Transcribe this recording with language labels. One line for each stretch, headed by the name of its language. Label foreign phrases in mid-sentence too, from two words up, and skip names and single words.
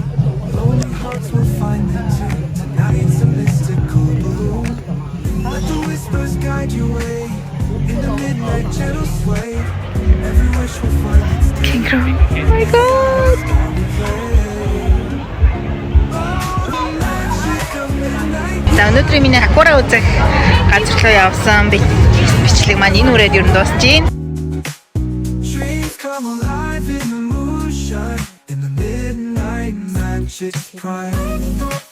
English: Kangaroo. Oh my god.
Mongolian: За өнөөдөр миний акура үзэх газар руу явсан бичлэг маань энэ үрээд ер нь дуусж байна.
English: Come alive in the moonshine, in the midnight magic prime.